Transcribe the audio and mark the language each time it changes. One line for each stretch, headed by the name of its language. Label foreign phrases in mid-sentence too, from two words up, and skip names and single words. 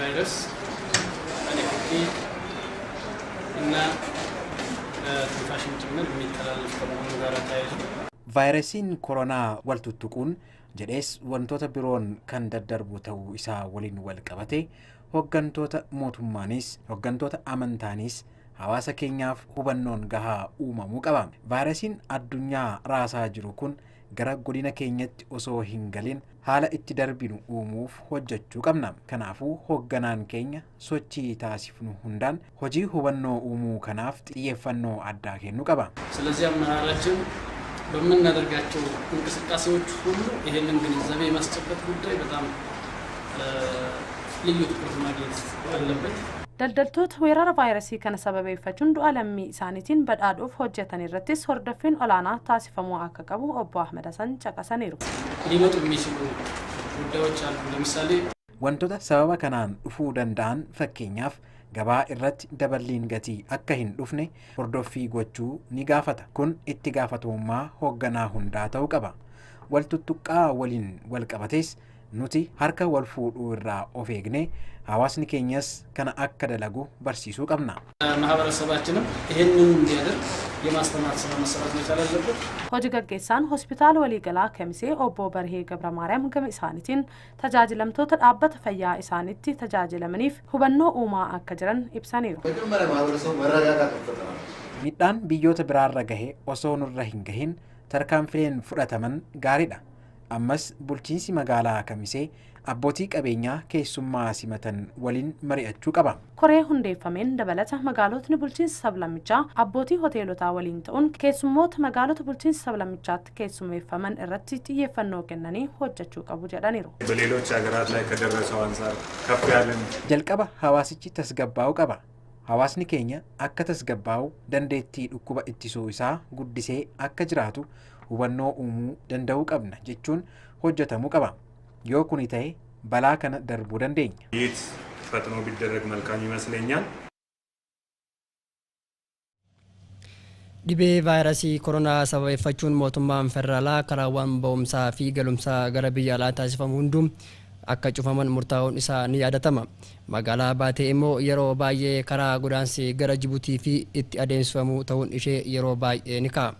Oromo: Vaayirasiin koronaa wal tuttuquun jedhees wantoota biroon kan daddarbu ta'uu isaa waliin wal qabate hooggantoota mootummaanis hooggantoota amantaanis hawaasa keenyaaf hubannoon gahaa uumamuu qaba. Vaayirasiin addunyaa raasaa jiru kun gara godina keenyatti osoo hin galin haala itti darbinu uumuuf hojjechuu qabna. Kanaafuu hoogganaan keenya sochii taasifnu hundaan hojii hubannoo uumuu kanaaf xiyyeeffannoo addaa kennuu qaba.
Amharic: ስለዚህ አመራራችን በምናደርጋቸው እንቅስቃሴዎች ሁሉ ይሄንን ግንዛቤ የማስጨበጥ ጉዳይ በጣም ልዩ ትኩረት ማግኘት አለበት።
Oromo: Daldaltoota weerara vaayirasii kana sababeeffachuun du'a lammii isaaniitiin badhaadhuuf hojjetan irrattis hordoffiin olaanaa taasifamuu akka qabu obbo Ahmed Hasan caqasaniiru.
Amharic: ሊመጡ የሚችሉ ጉዳዮች አሉ። ለምሳሌ
Oromo: wantoota sababa kanaan dhufuu danda'an fakkeenyaaf gabaa irratti daballiin gatii akka hin dhufne hordoffii gochuu ni gaafata. Kun itti gaafatamummaa hoogganaa hundaa ta'uu qaba. Wal tuttuqqaa waliin wal qabates nuti harka wal fuudhuu irraa of eegne hawaasni keenyas kana akka dalagu barsiisuu qabna.
Amharic: ማህበረሰባችንም ይሄንን እንዲያደርግ የማስተማር ስራ መሰራት መቻል አለበት።
Oromo: Hojii gaggeessaan hospitaala waliigalaa Kamisee obbo Barhee Gabra Maariyaam gama isaaniitiin tajaajilamtoota dhaabbata fayyaa isaaniitti tajaajilamaniif hubannoo uumaa akka jiran ibsaniiru. Midhaan biyyoota biraarra gahe osoo nurra hin gahin tarkaanfileen fudhataman gaariidha. Ammas bulchiinsi magaalaa Kamisee abbootii qabeenyaa keessummaa simatan waliin mari'achuu qaba. Koree hundeeffameen dabalata magaalotni bulchiinsa sablammichaa abbootii hoteelotaa waliin ta'uun keessummoota magaalota bulchiinsa sablammichaatti keessummeeffaman irratti xiyyeeffannoo kennanii hojjechuu qabu jedhaniiru.
Amharic: በሌሎች ሀገራት ላይ ከደረሰው አንፃር ከፍ ያለን
Oromo: jalqaba hawaasichi tasgabbaa'uu qaba. Hawaasni keenya akka tasgabbaa'u dandeettii dhukkuba ittisuu isaa guddisee akka jiraatu hubannoo uumuu danda'uu qabna jechuun hojjetamuu qaba. Yoo kuni ta'e balaa kana darbuu dandeenya.
Amharic: ይህ ፈጥኖ ቢደረግ መልካም ይመስለኛል።
Oromo: Dhibee vaayirasii koronaa sababeeffachuun mootummaan federaalaa karaawwan ba'umsaa fi galumsaa gara biyya alaa taasifamu hunduu akka cufaman murtaa'uun isaa ni yaadatama. Magaalaa Baatee immoo yeroo baay'ee karaa godaansi gara Jibuutii fi itti adeemsifamu ta'uun ishee yeroo baay'ee ni ka'a.